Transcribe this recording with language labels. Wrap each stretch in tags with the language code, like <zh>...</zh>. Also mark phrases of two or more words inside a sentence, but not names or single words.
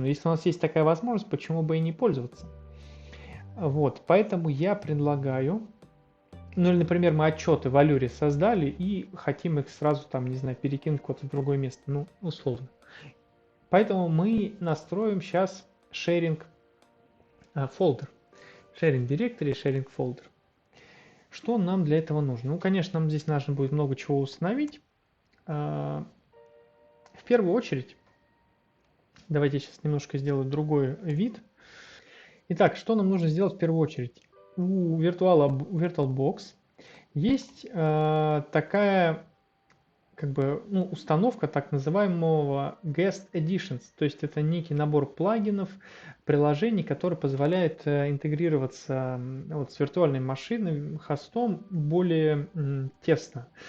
<ru>Если у нас есть такая возможность, почему бы и не пользоваться? Вот, поэтому я предлагаю, ну или, например, мы отчеты в Allure создали и хотим их сразу там, не знаю, перекинуть куда-то в другое место, ну, условно. Поэтому мы настроим сейчас</ru> <en>sharing folder, sharing directory, sharing folder.</en> <ru>Что нам для этого нужно? Ну, конечно, нам здесь нужно будет много чего установить. В первую очередь, давайте сейчас немножко сделаю другой вид. Итак, что нам нужно сделать в первую очередь? У VirtualBox есть такая как бы, ну, установка так называемого</ru> <en>Guest Editions,</en> <ru>то есть это некий набор плагинов, приложений, который позволяет интегрироваться вот с виртуальной машиной, хостом более тесно.</ru>